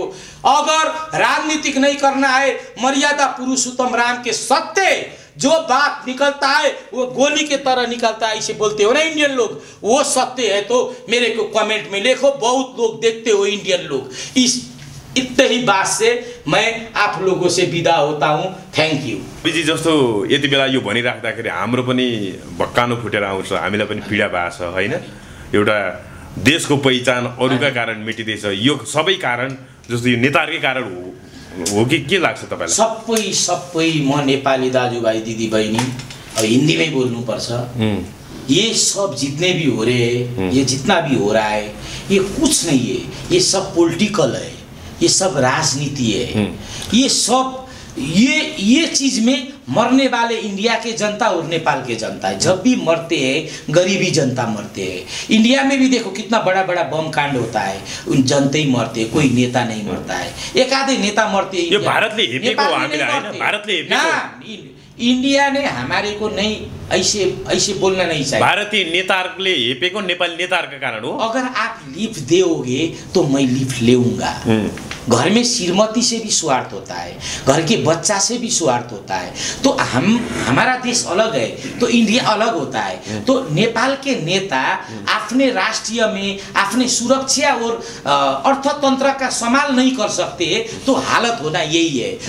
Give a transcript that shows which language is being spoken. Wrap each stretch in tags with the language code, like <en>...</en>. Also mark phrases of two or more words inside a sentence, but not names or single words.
<hi>अगर राजनीतिक नहीं करना है, मर्यादा पुरुषोत्तम राम के सत्य जो बात निकलता है वो गोली के तरह निकलता है, इसे बोलते हो ना इंडियन लोग, वो सत्य है तो मेरे को कमेंट में लिखो। बहुत लोग देखते हो इंडियन लोग। इस इतने ही बात से मैं आप लोगों से विदा होता हूँ।</hi> <en>Thank you.</en> <ne>बिजी जस्तो यति बेला यो भनिराख्दाखेरि हाम्रो पनि भक्कानो फुटेर आउँछ, हामीलाई पनि पीडा भएको छ हैन। एउटा देशको पहिचान अरूका कारण मेटिँदैछ, यो सबै कारण जस्तो यो नेताहरूकै कारण हो कि के लाग्छ तपाईँलाई? सबै म नेपाली दाजुभाइ दिदी बहिनी अब</ne> <hi>हिंदी में बोलना</hi> <ne>पर्छ।</ne> <hi>ये सब जितने भी हो रहे हैं, ये जितना भी हो रहा है, ये कुछ नहीं है, ये सब पॉलिटिकल है, ये सब राजनीति है। ये सब ये चीज में मरने वाले इंडिया के जनता और नेपाल के जनता है। जब भी मरते हैं गरीबी जनता मरते हैं। इंडिया में भी देखो कितना बड़ा बड़ा बम कांड होता है, उन जनता ही मरते हैं, कोई नेता नहीं मरता है। एक आधे नेता मरते हैं।</hi> <ne>भारतले हेपेको हामीले हैन, भारतले हेपेको।</ne> <hi>इंडिया ने हमारे को नहीं ऐसे बोलना नहीं चाहिए।</hi> <ne>भारतीय नेताहरूले हेपेको नेपाली नेताहरूका कारण हो।</ne> <hi>अगर आप लिफ्ट दोगे तो मैं लिफ्ट लेऊंगा। घर में श्रीमती से भी स्वार्थ होता है, घर के बच्चा से भी स्वार्थ होता है। तो हमारा देश अलग है तो इंडिया अलग होता है। तो नेपाल के नेता अपने राष्ट्रीय में अपने सुरक्षा और अर्थतंत्र का संभाल नहीं कर सकते तो हालत होना यही है।</hi>